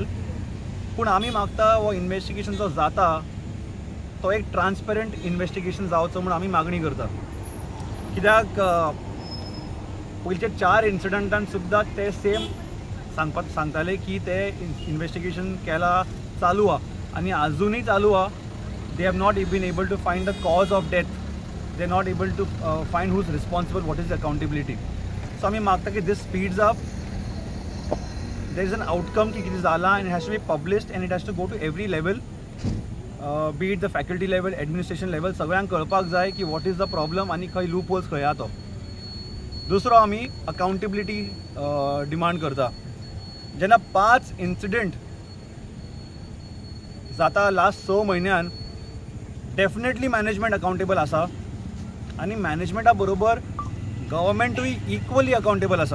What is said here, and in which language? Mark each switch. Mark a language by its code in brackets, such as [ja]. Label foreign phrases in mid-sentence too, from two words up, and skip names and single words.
[kok] पूण आमी मागता हो इन्वेस्टिगेशन जो जाता तो एक [en] transparent investigation [kok] जावचो म्हूण आमी मागणी करता। कित्याक पयलींचे 4 इन्सिडंटान सुद्दां ते सेम सांगताले की ते इन्वेस्टिगेशन केला, चालू आहा आनी आजुनूय चालू आहा। [en] They have not been able to find the cause of death. They are not able to find who's responsible, what is the accountability. So [kok] आमी मागता की [en] this speeds up. There is an outcome [kok] की कितें जाला [en] and it has to be published and it has to go to every level, be it the faculty level, administration level. [kok] सगळ्यांक कळपाक जाय की [en] what is the problem [kok] आनी खंय [en] loop holes [kok] खंय आहा तो। दुसरो आमी अकाउंटेबिलिटी डिमांड करता। जेन्ना 5 इन्सिडंट जाता लास्ट 6 म्हयन्यान, [en] definitely management accountable [kok] आसा आनी मॅनेजमेंटा बरोबर गव्हर्मेंटूय [en] equally accountable [kok] आसा।